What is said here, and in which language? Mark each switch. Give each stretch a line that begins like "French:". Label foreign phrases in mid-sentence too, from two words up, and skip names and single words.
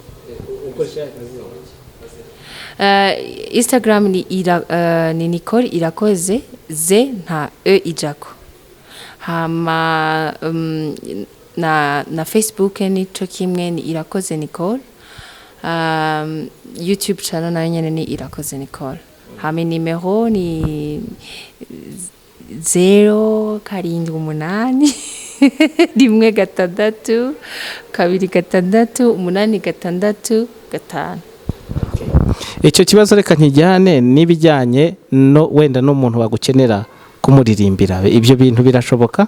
Rundi: Instagram ni Nicole Irakoze, ze nta ijako. Hama na Facebook nico kimwe ni Irakoze Nicole. YouTube channel nayo nyene ni Irakoze Nicole. Hama nimero ni 078 1 6 2 8 6 5.
Kinyarwanda: Icyo kibazo reka nkijyane n'ibijyanye no wenda n'umuntu wagukenera kumuririmbira, ibyo bintu birashoboka?